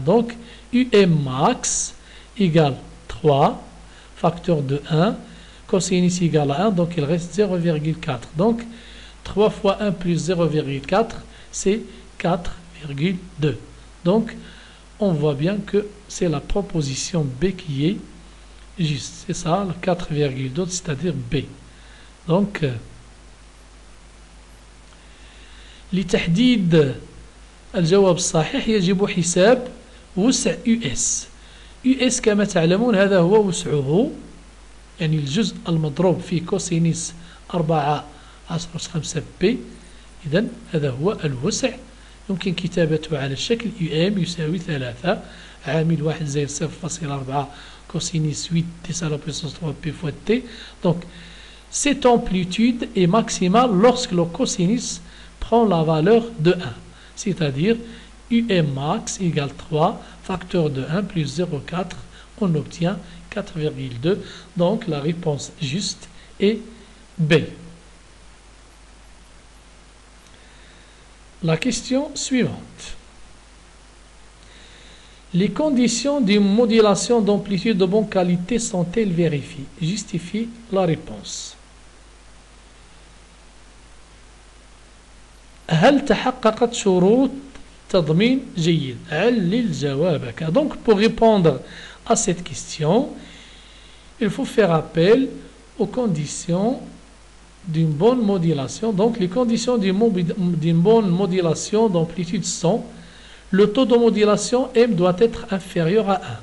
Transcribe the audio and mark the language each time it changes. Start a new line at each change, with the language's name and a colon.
French: Donc UM max égale 3, facteur de 1, cosinus égale à 1, donc il reste 0,4. Donc 3 fois 1 plus 0,4, c'est 4,2. Donc on voit bien que c'est la proposition B qui est juste. C'est ça, le 4,2, c'est-à-dire B.
Arabic: Donc لتحديد الجواب الصحيح يجب حساب وسع US. US كما تعلمون هذا هو وسعه، يعني الجزء المضروب في كوسينيس 4 10 أس 5 بي. إذن هذا هو الوسع. يمكن كتابته على الشكل UM يساوي 3 عامل 1 زائد 0.4
French: cosinus 8 10 à la puissance 3 p fois t. Donc cette amplitude est maximale lorsque le cosinus prend la valeur de 1, c'est-à-dire UM max égale 3 facteur de 1 plus 0,4, on obtient 4,2. Donc la réponse juste est B. La question suivante. Les conditions d'une modulation d'amplitude de bonne qualité sont-elles vérifiées? Justifie la réponse.
Arabic: هل تحققت شروط تضمين جيد؟ علل جوابك.
French: Donc pour répondre à cette question, il faut faire appel aux conditions d'une bonne modulation. Donc les conditions d'une bonne modulation d'amplitude sont: le taux de modulation M doit être inférieur à 1.